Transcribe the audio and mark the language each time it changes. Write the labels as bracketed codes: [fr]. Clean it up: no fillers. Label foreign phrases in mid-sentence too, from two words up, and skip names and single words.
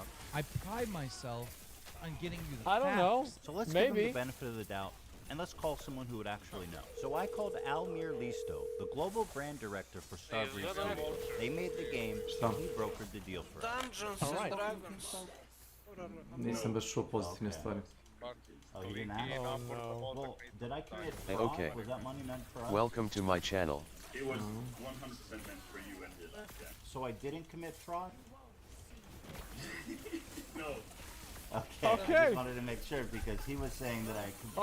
[en] I pride myself on getting you the facts. I don't know. So let's give him the benefit of the doubt, and let's call someone who would actually know. So I called Almir Listo, the global brand director for Starbreeze Studios. They made the game, and he brokered the deal for us. Dungeons and Dragons. [hr] Nisam baš čuo pozitivne stvari. [en] Oh, you didn't ask? Oh, no. Well, did I commit fraud? Okay. Was that money meant for us? Welcome to my channel. It was 100% meant for you and his debt. So I didn't commit fraud? No. Okay. I just wanted to make sure because he was saying that I could.